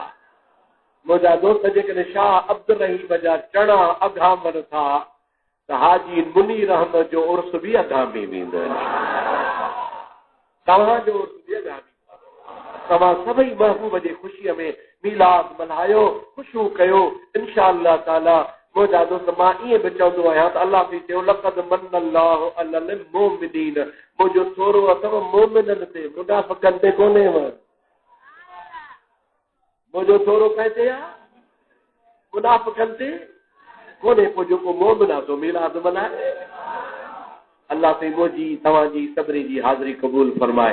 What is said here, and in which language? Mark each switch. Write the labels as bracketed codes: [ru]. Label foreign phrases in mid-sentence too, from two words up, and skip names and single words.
[sd] मुंहिंजा दोस्त जेकॾहिं शाह अब्दुर रहीम जा चणा अघामनि था त हाजी मुनीर अहमद जो उर्स बि अघामी वेंदो, तव्हांजो उर्स बि अघामी। तव्हां सभई महबूब जे ख़ुशीअ में मीलाद मल्हायो, ख़ुशियूं कयो [ar] إن شاء الله تعالى. [sd] मुंहिंजा दोस्त मां ईअं बि चवंदो आहियां त अल्लाह बि चयो [ar] لقد من الله على المؤمنين, [sd] मुंहिंजो थोरो अथव मोमिननि ते, मुनाफ़िक़नि ते कोन्हेव। मुंहिंजो थोरो कंहिं ते आहे? मुनाफ़िक़नि ते कोन्हे। पोइ जेको मोमिन आहे सो मीलाद मल्हाए। अल्लाह ते मुंहिंजी तव्हांजी सभिनी जी हाज़िरी क़बूल फरमाए।